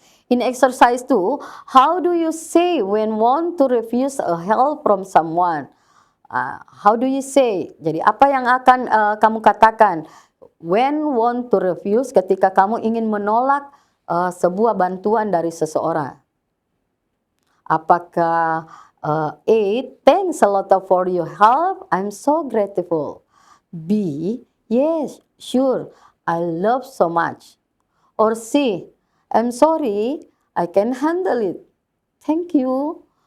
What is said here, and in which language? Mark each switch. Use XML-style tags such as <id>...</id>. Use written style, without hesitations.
<en>In exercise 2, how do you say when want to refuse a help from someone? How do you say?</en> <id>Jadi apa yang akan kamu katakan</id> <en>when want to refuse</en> <id>ketika kamu ingin menolak sebuah bantuan dari seseorang?</id> <en>Apakah A, thanks a lot for your help, I'm so grateful. B, yes, sure, I love so much. Or C, I'm sorry, I can handle it. Thank you.</en>